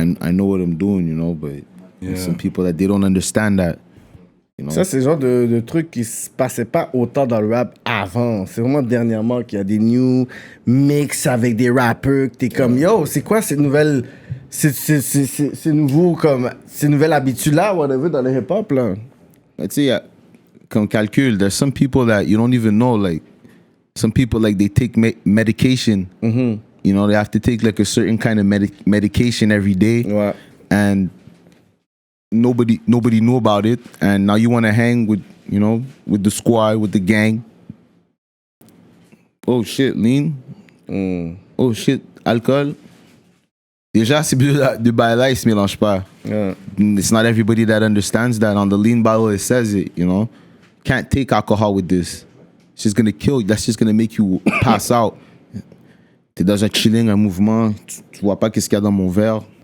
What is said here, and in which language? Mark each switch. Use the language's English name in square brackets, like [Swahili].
[English] I know what I'm doing, you know, but some people that they don't understand that. You know? [French] Ça, c'est le genre de truc qui se passait pas autant dans le rap avant. C'est vraiment dernièrement qu'il y a des [English] new mix [French] avec des rappeurs que t'es comme, yo, c'est quoi cette nouvelle... C'est nouveau comme... Ces nouvelles habitudes-là, whatever, dans le hip-hop, là. Tu sais, comme calcul, [English] there's some people that you don't even know, like, some people, like, they take medication. You know, they have to take, like, a certain kind of medication every day. [French] Ouais. [English] And nobody knew about it, and now you want to hang with, you know, with the squad, with the gang. Oh shit, lean. Oh shit, alcool. [French] Déjà, ces deux bails-là, ils se mélangent pas. [English] Yeah. It's not everybody that understands that. On the lean bottle, it says it, you know. Can't take alcohol with this. It's just gonna kill you. That's just gonna make you pass out. [French] T'es dans un chilling, un mouvement, tu vois pas qu'est-ce qu'il y a dans mon verre.